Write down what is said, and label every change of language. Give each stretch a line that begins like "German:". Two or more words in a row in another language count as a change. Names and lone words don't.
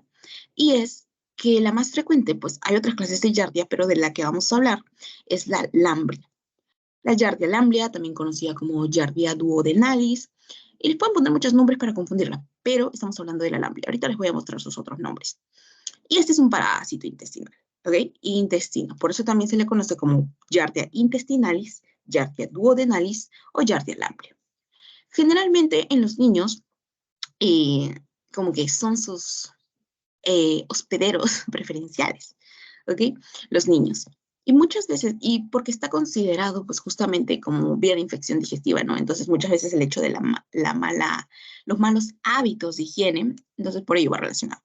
Spanish: Y es que la más frecuente, pues hay otras clases de yardia, pero de la que vamos a hablar es la lambria. La Yardia lamblia, también conocida como Yardia duodenalis, y les pueden poner muchos nombres para confundirla, pero estamos hablando de la lamblia. Ahorita les voy a mostrar sus otros nombres. Y este es un parásito intestinal, ¿ok? Intestino. Por eso también se le conoce como Yardia intestinalis, Yardia duodenalis o Yardia lamblia. Generalmente en los niños, como que son sus hospederos preferenciales, ¿ok? Los niños. Y muchas veces, y porque está considerado pues justamente como vía de infección digestiva, ¿no? Entonces muchas veces el hecho de los malos hábitos de higiene, entonces por ello va relacionado.